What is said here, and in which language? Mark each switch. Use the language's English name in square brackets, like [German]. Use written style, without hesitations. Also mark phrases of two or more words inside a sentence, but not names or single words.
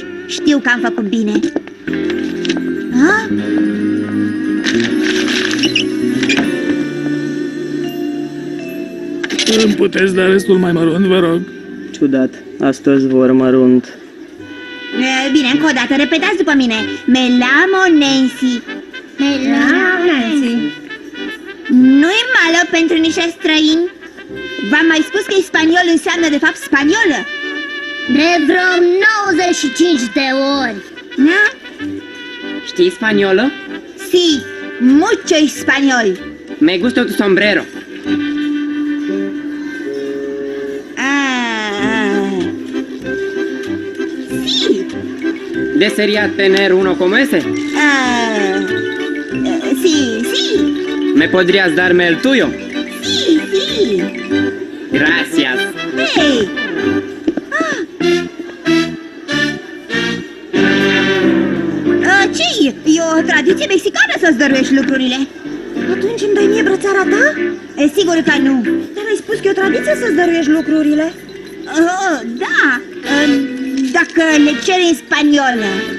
[Romanian] Știu că am făcut bine. Ha? Îmi puteți da restul mai mărunt, vă rog? Ciudat, astăzi vor mărunt. Bine, încă o dată, repetați după mine. [Spanish] Me llamo Nancy. Me llamo Nancy. [Romanian] Nu-i malo pentru niște străini? V-am mai spus că spaniol înseamnă de fapt spaniolă. De vreo 95 de ori. Da? ¿Știi spaniolă? [Spanish] Sí, mucho español. Me gusta tu sombrero. Sí. ¿Desearía tener uno como ese? Sí, sí. ¿Me podrías darme el tuyo? Sí, sí. Gracias. [Romanian] Hey. Ce? E o tradiție mexicană să-ți dăruiești lucrurile. Atunci îmi dai mie brățara ta? Sigur că nu. Dar ai spus că e o tradiție să-ți dăruiești lucrurile. Da, dacă le ceri în spaniolă.